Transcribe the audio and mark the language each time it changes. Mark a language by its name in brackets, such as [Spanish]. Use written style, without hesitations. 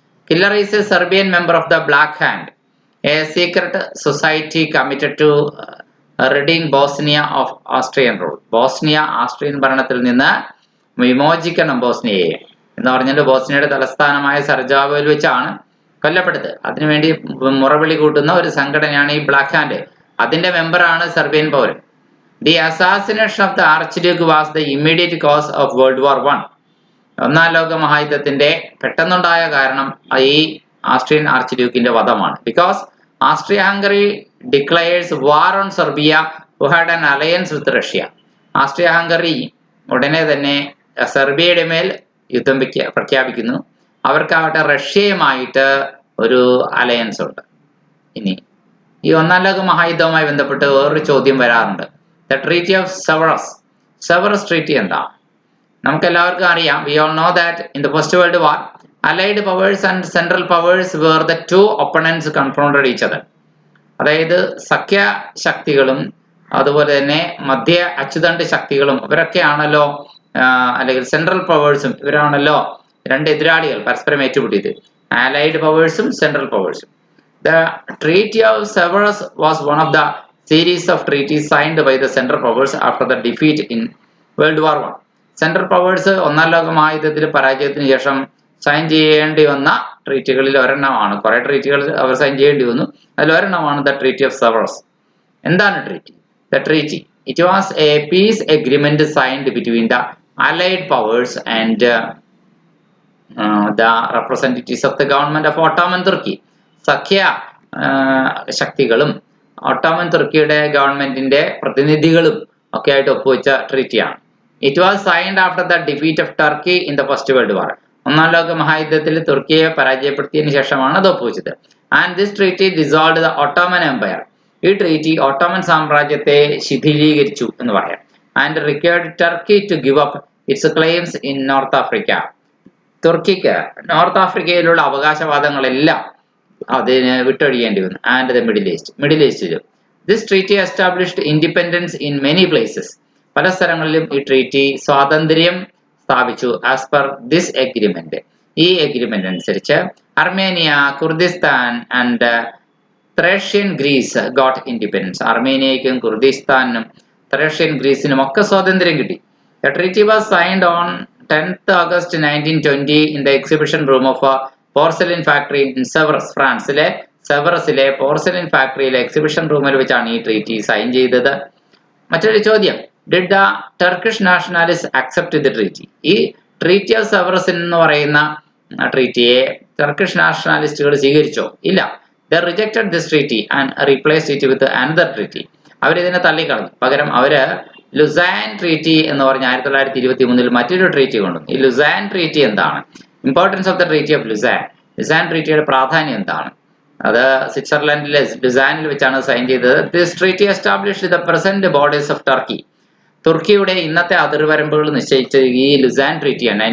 [English] Killer is a Serbian member of the Black Hand, a secret society committed to ridding Bosnia of Austrian rule. [Malayalam] Austrian ഭരണത്തിൽ നിന്ന് വിമോചിക്കണം ബോസ്നിയയെ എന്ന് പറഞ്ഞിട്ട് ബോസ്നിയയുടെ തലസ്ഥാനമായ സരജാവോയിൽ വെച്ചാണ് കൊല്ലപ്പെട്ടത്. അതിനുവേണ്ടി മുറവിളി കൂട്ടുന്ന ഒരു സംഘടനയാണ് ഈ ബ്ലാക്ക് ഹാൻഡ്. അതിന്റെ മെമ്പറാണ് സെർബിയൻ പൗരൻ. [English] The assassination of the archduke was the immediate cause of world war 1. [Malayalam] ഒന്നാം ലോക മഹായുദ്ധത്തിന്റെ പെട്ടെന്നുണ്ടായ കാരണം ഈ Austrian ആർച്ച്ഡ്യൂക്കിന്റെ വധമാണ്. [English] Because Austria Hungary declares war on Serbia who had an alliance with Russia. [Malayalam] Austria Hungary ഉടനെ തന്നെ സെർബിയയുടെ മേൽ യുദ്ധം പ്രഖ്യാപിക്കുന്നു. അവർക്കാവട്ടെ റഷ്യയുമായിട്ട് ഒരു അലയൻസ് ഉണ്ട്. ഇനി ഈ ഒന്നാം ലോക മഹായുദ്ധവുമായി ബന്ധപ്പെട്ട് വേറൊരു ചോദ്യം വരാറുണ്ട്. ദ ട്രീറ്റി ഓഫ് സെവറസ് ട്രീറ്റി എന്താ? നമുക്ക് എല്ലാവർക്കും അറിയാം. [English] We all know that in the First World War, Allied powers and Central powers were the two opponents confronted each other. [Malayalam] അതായത് സഖ്യ ശക്തികളും അതുപോലെ തന്നെ മധ്യ അച്ചുതണ്ട് ശക്തികളും ഇവരൊക്കെയാണല്ലോ, അല്ലെങ്കിൽ സെൻട്രൽ പവേഴ്സും ഇവരാണല്ലോ രണ്ട് എതിരാളികൾ പരസ്പരം ഏറ്റുമുട്ടിയത്. ആലൈഡ് പവേഴ്സും central പവേഴ്സും. [English] The Treaty of Sevres was one of the series of treaties signed by the Central powers after the defeat in World War I. [Malayalam] Central powers ഒന്നാം ലോക മഹായുദ്ധത്തിൽ പരാജയത്തിന് ശേഷം സൈൻ ചെയ്യേണ്ടി വന്ന ട്രീറ്റികളിൽ ഒരെണ്ണമാണ്. കുറെ ട്രീറ്റികൾ അവർ സൈൻ ചെയ്യേണ്ടി വന്നു. അതിൽ ഒരെണ്ണമാണ് ദ ട്രീറ്റി ഓഫ് സെവറസ്. എന്താണ് treaty? [English] The treaty it was a peace agreement signed between the allied powers and the representatives of the government of Ottoman Turkey. [Malayalam] സഖ്യ ശക്തികളും ഓട്ടോമൻ തുർക്കിയുടെ ഗവൺമെന്റിന്റെ പ്രതിനിധികളും ഒക്കെ ആയിട്ട് ഒപ്പുവെച്ച ട്രീറ്റിയാണ്. [English] It was signed after the defeat of Turkey in the First World War. [Malayalam] ഒന്നാം ലോക മഹായുദ്ധത്തിൽ തുർക്കിയെ പരാജയപ്പെടുത്തിയതിനു ശേഷമാണ് അത് ഒപ്പുവെച്ചത്. [English] And this treaty dissolved the Ottoman Empire. [Malayalam] ഈ ട്രീറ്റി ഓട്ടോമൻ സാമ്രാജ്യത്തെ ശിഥിലീകരിച്ചു എന്ന് പറയാം. [English] and required Turkey to give up its claims in North Africa. [Malayalam] തുർക്കിക്ക് north ആഫ്രിക്കയിലുള്ള അവകാശവാദങ്ങളെല്ലാം അതിന് വിട്ടൊഴിയേണ്ടി വന്നു. [English] And the middle ഈസ്റ്റിലും. This treaty established independence in many places. [Malayalam] പല സ്ഥലങ്ങളിലും ഈ treaty സ്വാതന്ത്ര്യം സ്ഥാപിച്ചു. [English] as per this agreement, [Malayalam] ഈ എഗ്രിമെന്റ് അനുസരിച്ച് [English] Armenia, Kurdistan and Thracian Greece got independence. [Malayalam] അർമേനിയയ്ക്കും കുർദിസ്ഥാനും ത്രേഷ്യൻ ഗ്രീസിനും ഒക്കെ സ്വാതന്ത്ര്യം കിട്ടി. [English] The treaty was signed on 10th August 1920 in the exhibition room of a porcelain factory in Sevres, [Malayalam] ഫ്രാൻസിലെ സെവറസിലെ പോർസലിൻ ഫാക്ടറിയിലെ എക്സിബിഷൻ റൂമിൽ വെച്ചാണ് ഈ ട്രീറ്റി സൈൻ ചെയ്തത്. മറ്റൊരു ചോദ്യം, [English] Did the Turkish nationalist accept the treaty? [Malayalam] ഈ ട്രീറ്റി ഓഫ് സെവറസ് എന്ന് പറയുന്ന ട്രീറ്റിയെ ടർക്കിഷ് നാഷണലിസ്റ്റുകൾ സ്വീകരിച്ചോ? ഇല്ല. [English] They rejected this treaty and replaced it with another treaty. [Malayalam] അവരിതിനെ തള്ളിക്കളഞ്ഞു. പകരം അവര് ലുസാൻ ട്രീറ്റി എന്ന് പറഞ്ഞ 1923 മറ്റൊരു ട്രീറ്റി കൊണ്ടുവന്നു. ഈ ലുസാൻ ട്രീറ്റി എന്താണ്? [English] Importance of the treaty of Lausanne. [Malayalam] Luzan ട്രീറ്റിയുടെ പ്രാധാന്യം എന്താണ്? അത് സ്വിറ്റ്സർലൻഡിലെ ലുസാനിൽ വെച്ചാണ് സൈൻ ചെയ്തത്. [English] This treaty established the present borders of Turkey. [Malayalam] തുർക്കിയുടെ ഇന്നത്തെ അതിർവരമ്പുകൾ നിശ്ചയിച്ചത് ഈ ലുസാൻ ട്രീറ്റിയാണ്.